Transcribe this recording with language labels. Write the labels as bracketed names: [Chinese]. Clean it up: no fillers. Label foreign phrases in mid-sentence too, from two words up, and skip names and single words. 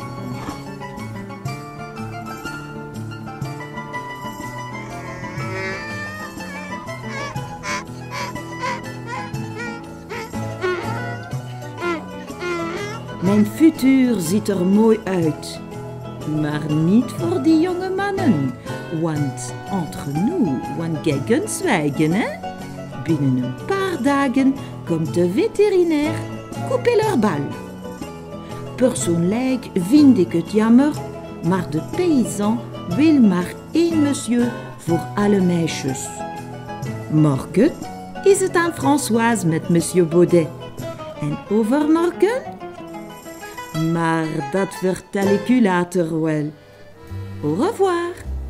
[Dutch] Mijn futur ziet er mooi uit. Maar niet voor die jonge mannen. [French] Want entre nous, [Dutch] want kijken zwijgen, hè? Binnen een paar dagen komt de veterinair [French] couper leur bal. [Dutch] Persoonlijk vind ik het jammer, maar de paysan wil maar één monsieur voor alle meisjes. Morgen is het aan Françoise met monsieur Baudet. En overmorgen? Maar dat vertel ik u later wel. [French] Au revoir.